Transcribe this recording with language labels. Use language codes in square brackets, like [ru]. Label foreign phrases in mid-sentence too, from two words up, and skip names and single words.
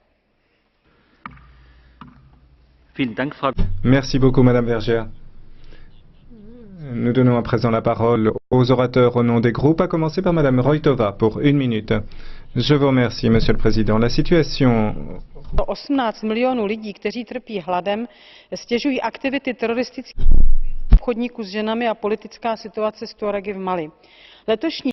[fr] Merci beaucoup, Madame Vergiat. Nous donnons à présent la parole aux orateurs au nom des groupes, à commencer par Madame Roithová pour 1 minute. Je vous remercie, Monsieur le Président. La situation [cs] 18 milionů lidí, kteří trpí hladem, stěžují aktivity teroristických obchodníků s ženami a politická situace s Tuaregy v Mali. Letošní